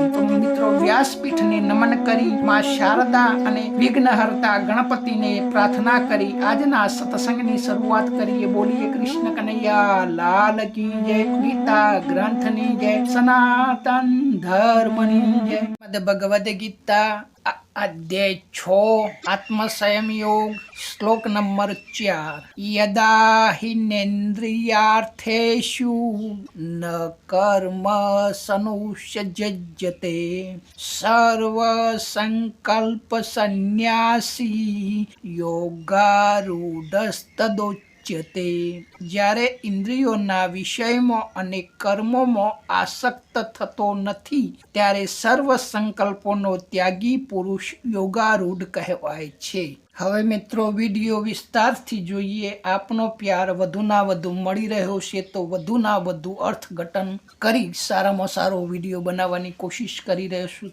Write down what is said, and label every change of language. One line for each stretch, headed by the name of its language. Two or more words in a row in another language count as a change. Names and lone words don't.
Gujarati: તો મિત્રો વ્યાસપીઠને નમન કરી માં શારદા અને વિઘ્નહર્તા ગણપતિને પ્રાર્થના કરી આજના સત્સંગની શરૂઆત કરીએ। બોલીએ
Hindi: कृष्ण कनैया लाल की जय,
Gujarati: ગીતા ગ્રંથની જય, સનાતન ધર્મની જય। ભગવદ ગીતા अध्याय 6 आत्म संयम योग श्लोक नंबर 4।
Sanskrit: यदा हिनेन्द्रियार्थेषु न कर्म सनुषज्यते सर्व संकल्प संन्यासी योगारूढ़स्तदोच्यते।
Gujarati: જ્યારે ઇન્દ્રિયોના વિષયમાં અને કર્મોમાં આસક્ત થતો નથી ત્યારે સર્વ સંકલ્પોનો ત્યાગી પુરુષ યોગારૂઢ કહેવાય છે। હવે મિત્રો વિડીયો વિસ્તારથી જોઈએ। આપનો પ્યાર વધુના વધુ મળી રહ્યો છે તો વધુના વધુ અર્થઘટન કરી સારામાં સારો વિડીયો બનાવવાની કોશિશ કરી રહ્યો છું।